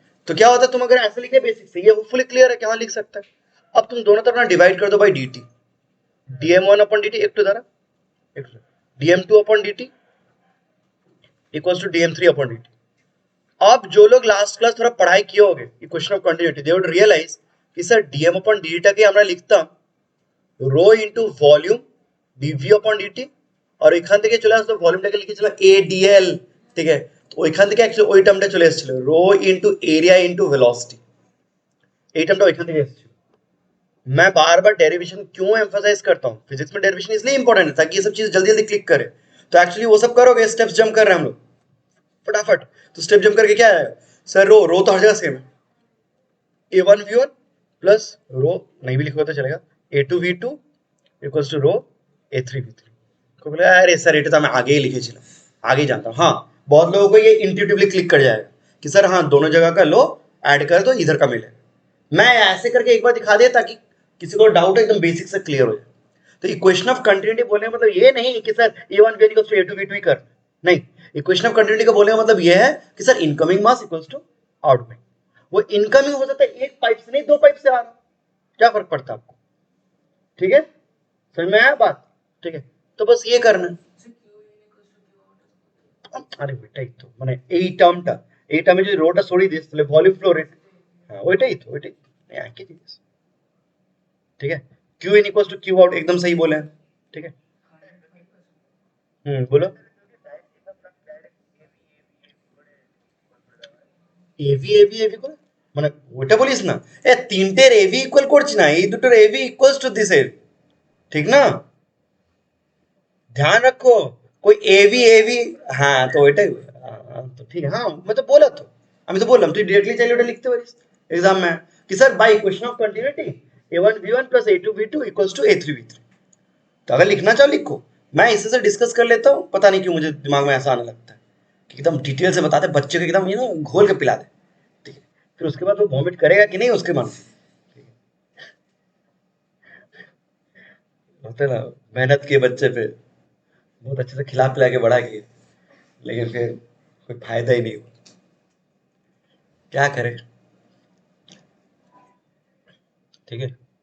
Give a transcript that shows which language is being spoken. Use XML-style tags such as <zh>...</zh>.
<hi>तो क्या होता है तुम अगर ऐसे लिखे बेसिक से, ये होपफुली क्लियर है, क्या लिख सकता है। अब तुम दोनों तरफ ना डिवाइड कर दो by dt, dm1 upon dt एक टू द्वारा, एक dm2 upon dt equals to dm3 upon dt। अब जो लोग लास्ट क्लास थोड़ा पढ़ाई किए होगे equation of continuity, दे would realise कि सर dm अपॉन dt</hi> <bn>টাকে আমরা লিখতাম rho into volume dv</bn> <hi>upon dt, और</hi> <bn>এখান থেকে চলে আসতো ভলিউমটাকে লিখেছিল adl, ঠিক আছে। তো ওইখান থেকে অ্যাকচুয়ালি ওই টার্মটা চলে এসেছিল rho into area into velocity, এই টার্মটা ওইখান থেকে এসেছিল।</bn> <hi>मैं बार बार डेरिवेशन क्यों एम्फसाइज करता हूँ, फिजिक्स में डेरिवेशन इसलिए इंपॉर्टेंट है ताकि ये सब चीज जल्दी जल्दी क्लिक करे। तो एक्चुअली वो सब करोगे, स्टेप्स जंप कर रहे हैं हम लोग फटाफट, तो स्टेप जंप करके क्या आएगा सर, रो तो हर जगह सेम है, a1v1 प्लस रो नहीं भी लिखोगे तो चलेगा a2v2 equals to row a3v3। को बोले अरे सर এটা तो मैं आगे ही लिखे ছিলাম, आगे ही जानता हूँ। हाँ, बहुत लोगों को ये इंट्यूटिवली क्लिक कर जाएगा कि सर हाँ दोनों जगह का लो ऐड कर दो इधर का मिले। मैं ऐसे करके एक बार दिखा दे ताकि किसी को डाउट एकदम बेसिक से क्लियर हो जाए। तो इक्वेशन ऑफ कंटिन्यूटी बोलने का मतलब ये नहीं कि sir a1 v equals to a2 v2 ही कर, नहीं, इक्वेशन ऑफ कंटिन्यूटी का बोलने का मतलब ये है कि sir incoming mass equals to outgoing. वो इनकमिंग हो सकता है एक पाइप से नहीं, दो पाइप से आ रहा, क्या फर्क पड़ता है आपको, ठीक है, समझ में आया बात, ठीक है। तो बस ये करना है।</hi> <bn>আরে ওইটাই তো মানে এই টার্মে যদি রোটা সরিয়ে দিস তাহলে ভলিউম ফ্লো রেট, হ্যাঁ ওইটাই একই জিনিস,</bn> <hi>ठीक है। Q in equals to Q out, एकदम सही बोले हैं, ठीक है।</hi> <bn>बोलो এভি এভি এভি করে মানে ওইটা বলিস না, তিনটের এভি ইকুয়াল করছি না, এই দুটোর এভি ইকুয়ালস টু দিস এর, ঠিক না,</bn> <hi>ध्यान रखो कोई एवी एवी, हाँ तो</hi> <bn>ওইটাই, তো ঠিক है,</bn> <hi>हाँ मैं तो बोला तो,</hi> <bn>আমি তো বললাম তুই ডিরেক্টলি চাইলে ওটা লিখতে পারিস एग्जाम में कि sir by equation of continuity a1 v1 plus a2 v2 equals to a3 v3।</bn> <hi>तो अगर लिखना चाहो लिखो, मैं इसी से डिस्कस कर लेता हूँ, पता नहीं क्यों मुझे दिमाग में ऐसा आने लगता है कि एकदम डिटेल से बताते बच्चे को एकदम घोल के पिला दे, ठीक है, फिर उसके बाद वो वॉमिट करेगा कि नहीं उसके मन से, होता है ना, मेहनत किए बच्चे पे बहुत अच्छे से खिला पिला के बड़ा किए, लेकिन फिर कोई फायदा ही नहीं हुआ, क्या करे, ठीक है।</hi>